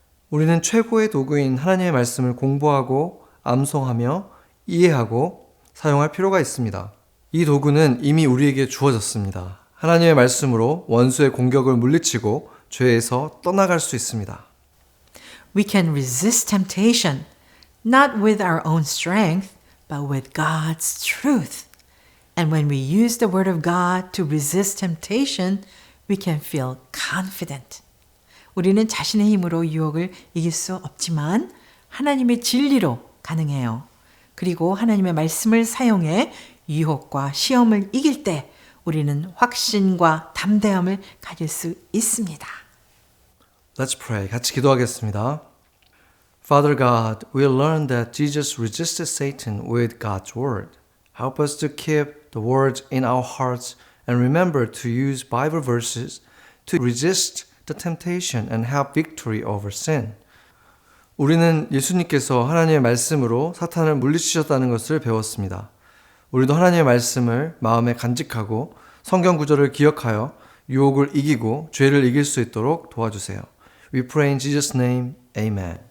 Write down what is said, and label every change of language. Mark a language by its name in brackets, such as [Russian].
[Korean] 우리는 최고의 도구인 하나님의 말씀을 공부하고 암송하며 이해하고 사용할 필요가 있습니다. 이 도구는 이미 우리에게 주어졌습니다. 하나님의 말씀으로 원수의 공격을 물리치고 죄에서 떠나갈 수 있습니다. [English] We can resist temptation, not with our own strength, but with God's truth. And when we use the Word of God to resist temptation, we can feel confident. [Korean] 우리는 자신의 힘으로 유혹을 이길 수 없지만 하나님의 진리로 가능해요. 그리고 하나님의 말씀을 사용해 유혹과 시험을 이길 때 우리는 확신과 담대함을 가질 수 있습니다. [English] Let's pray. [Korean] 같이 기도하겠습니다. [English] Father God, we learn that Jesus resisted Satan with God's word. Help us to keep the words in our hearts and remember to use Bible verses to resist the temptation and have victory over sin. [Korean] 우리는 예수님께서 하나님의 말씀으로 사탄을 물리치셨다는 것을 배웠습니다. 우리도 하나님의 말씀을 마음에 간직하고 성경 구절을 기억하여 유혹을 이기고 죄를 이길 수 있도록 도와주세요. [English] We pray in Jesus' name. Amen.